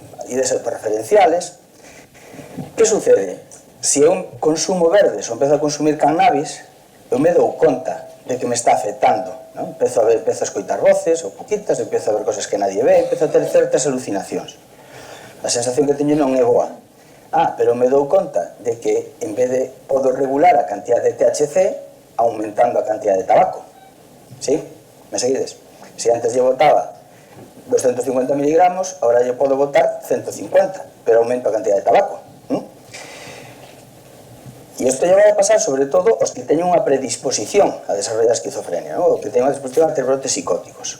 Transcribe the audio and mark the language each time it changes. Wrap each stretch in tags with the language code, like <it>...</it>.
<gl>ides autorreferenciales. Que sucede? Se eu consumo verdes ou empezo a consumir cannabis, eu me dou conta de que me está afectando, non? Empezo a escoitar voces ou poquitas, empezo a ver</gl> <es>cosas que nadie ve,</es> <gl>empezo a ter certas alucinacións. A sensación que teño non é boa. Pero me dou conta de que en vez de podo regular a cantidad de THC aumentando a cantidad de tabaco. ¿Sí? ¿Me seguides?</gl> <es>Si antes yo botaba 250 miligramos, ahora yo puedo botar 150, pero aumento a cantidad de tabaco.</es> <gl>E isto lle vai a pasar sobre todo aos que teñen unha predisposición a desarrollar esquizofrenia, ¿no? O que teñen unha predisposición a ter brotes psicóticos.</gl>